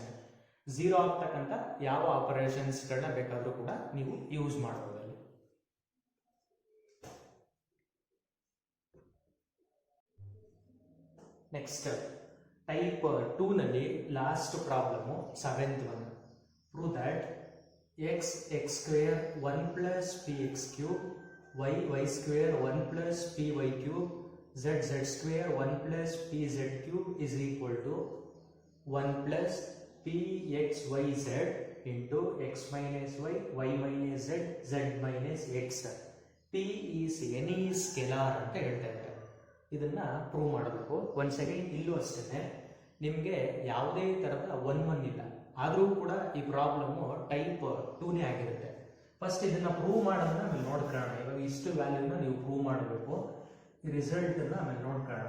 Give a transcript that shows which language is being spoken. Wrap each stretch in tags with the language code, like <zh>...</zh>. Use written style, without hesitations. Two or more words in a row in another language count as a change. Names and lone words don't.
<kn>0 ಆಗ್ತಕ್ಕಂಥ ಯಾವ ಆಪರೇಷನ್ಸ್ಗಳನ್ನ ಬೇಕಾದ್ರೂ ಕೂಡ ನೀವು ಯೂಸ್ ಮಾಡಬಹುದು.</kn> <en>next type 2 ನಲ್ಲಿ last problem 7th one. prove that x square 1 plus px cube y square 1 plus py cube z square 1 plus pz cube is equal to 1 plus pxyz into x minus y minus z minus x. p is any scalar</en> <kn>ಅಂತ ಹೇಳ್ತಾ ಇದ್ದಾರೆ. ಇದನ್ನ ಪ್ರೂವ್ ಮಾಡಬೇಕು. ಒಂದ್ ಸೆಕೆಂಡ್. ಇಲ್ಲೂ ಅಷ್ಟೇ ನಿಮಗೆ ಯಾವುದೇ ತರಹದ 1 ಇಲ್ಲ, ಆದರೂ ಕೂಡ ಈ</kn> <en>problem type 2</en> <kn>ಆಗಿರುತ್ತೆ. ಫಸ್ಟ್ ಇದನ್ನ ಪ್ರೂವ್ ಮಾಡೋದನ್ನ ಆಮೇಲೆ ನೋಡ್ಕೊಳ್ಳೋಣ. ಇವಾಗ ಇಷ್ಟು ವ್ಯಾಲ್ಯೂನ ನೀವು ಪ್ರೂವ್ ಮಾಡಬೇಕು. ಈ ರಿಸಲ್ಟ್ ಅನ್ನ ಆಮೇಲೆ ನೋಡ್ಕೊಳ್ಳೋಣ.</kn>